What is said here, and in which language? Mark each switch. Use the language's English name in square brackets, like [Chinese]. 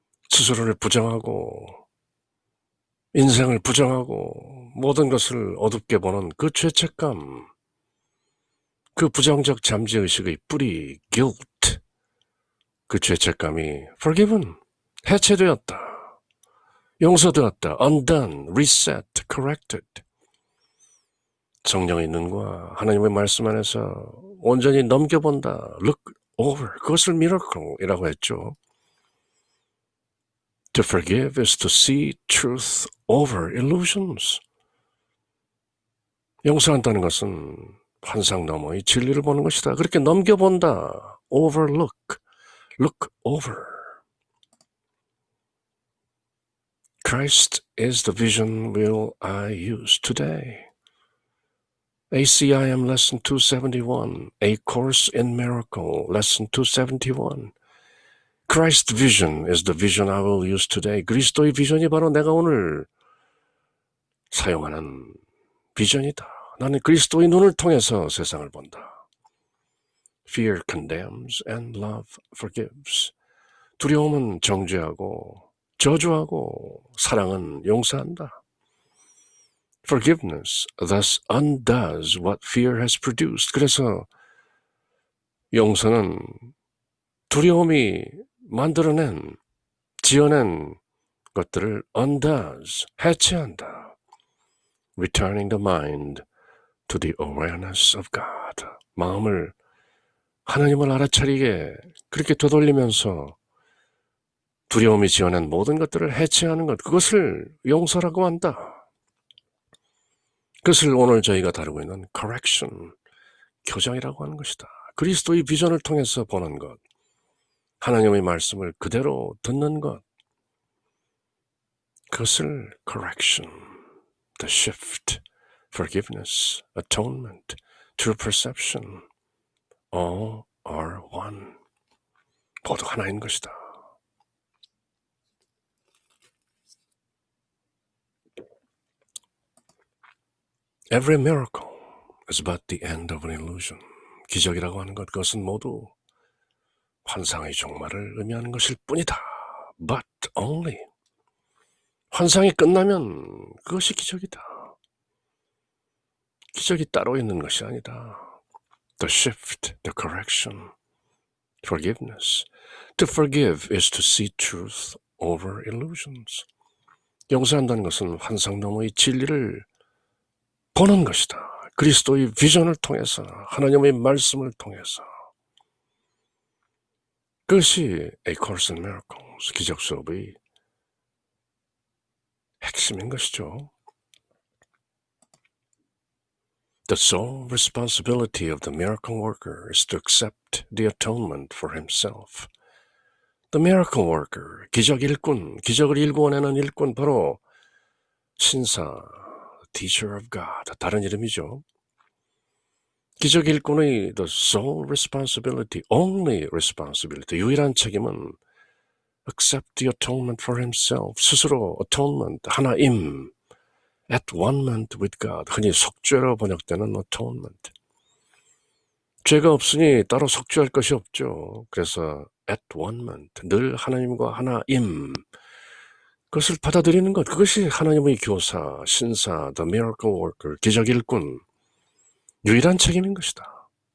[Korean] 스스로를 부정하고 인생을 부정하고 모든 것을 어둡게 보는 그 죄책감, 그 부정적 잠재의식의 뿌리 guilt, 그 죄책감이 forgiven, 해체되었다, 용서되었다, undone, reset, corrected. 성령의 눈과 하나님의 말씀 안에서 온전히 넘겨본다, look over, 그것을 miracle이라고 했죠. [English] To forgive is to see truth over illusions. [Korean] 용서한다는 것은 환상 너머의 진리를 보는 것이다. 그렇게 넘겨본다. [English] overlook, look over. Christ is the vision will I use today. ACIM Lesson 271, A Course in Miracle, Lesson 271. Christ's vision is the vision I will use today. [Korean] 그리스도의 비전이 바로 내가 오늘 사용하는 비전이다. 나는 그리스도의 눈을 통해서 세상을 본다. [English] Fear condemns and love forgives. [Korean] 두려움은 정죄하고 저주하고 사랑은 용서한다. [English] Forgiveness thus undoes what fear has produced. [Korean] 그래서 용서는 두려움이 만들어낸, 지어낸 것들을 undoes, 해체한다. [English] Returning the mind to the awareness of God. [Korean] 마음을 하나님을 알아차리게 그렇게 되돌리면서 두려움이 지어낸 모든 것들을 해체하는 것, 그것을 용서라고 한다. 그것을 오늘 저희가 다루고 있는 correction, 교정이라고 하는 것이다. 그리스도의 비전을 통해서 보는 것, 하나님의 말씀을 그대로 듣는 것, 그것을 [English] correction, the shift, forgiveness, atonement, true perception, all are one. [Korean] 모두 하나인 것이다. [English] Every miracle is but the end of an illusion. [Korean] 기적이라고 하는 것, 그것은 모두 환상의 종말을 의미하는 것일 뿐이다. [English] But only. [Korean] 환상이 끝나면 그것이 기적이다. 기적이 따로 있는 것이 아니다. [English] The shift, the correction, forgiveness. To forgive is to see truth over illusions. [Korean] 용서한다는 것은 환상 너머의 진리를 보는 것이다. 그리스도의 비전을 통해서, 하나님의 말씀을 통해서. 그것이 A Course in Miracles, 기적 수업의 핵심인 것이죠. [English] The sole responsibility of the miracle worker is to accept the atonement for himself. [Korean] The miracle worker, 기적 일꾼, 기적을 일구어내는 일꾼, 바로 신사, [English] teacher of God, [Korean] 다른 이름이죠. 기적 일꾼의 the sole responsibility, only responsibility, 유일한 책임은 [English] accept the atonement for himself, [Korean] 스스로 atonement, 하나임, [English] at one-ment with God, [Korean] 흔히 속죄로 번역되는 atonement. 죄가 없으니 따로 속죄할 것이 없죠. 그래서 at one-ment, 늘 하나님과 하나임, 그것을 받아들이는 것, 그것이 하나님의 교사, 신사, the miracle worker, 기적 일꾼, 유일한 책임인 것이다.